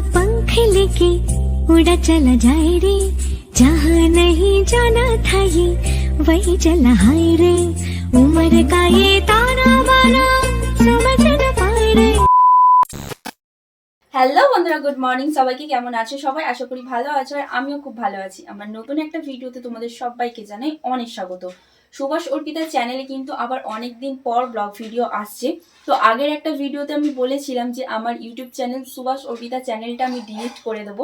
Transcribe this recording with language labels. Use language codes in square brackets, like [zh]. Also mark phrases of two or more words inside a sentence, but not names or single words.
[hi] पंख लेके उड़ा चला जाए रे, जहाँ नहीं जाना था ये वही चला हाय रे, उम्र का ये ताना बाना समझ न पाए रे। [bn] হ্যালো বন্ধুরা, [en] good morning. [bn] সবাইকে কেমন আছো সবাই? আশা করি ভালো আছো, আর আমিও খুব ভালো আছি। আমার নতুন একটা ভিডিওতে তোমাদের সবাইকে জানাই অনেক স্বাগত। সুভাষ অর্পিতা চ্যানেলে কিন্তু আবার অনেক দিন পর [en] vlog video [bn] আসছে। তো আগের একটা ভিডিওতে আমি বলেছিলাম যে আমার ইউটিউব চ্যানেল সুভাষ অর্পিতা চ্যানেলটা আমি ডিলিট করে দেবো।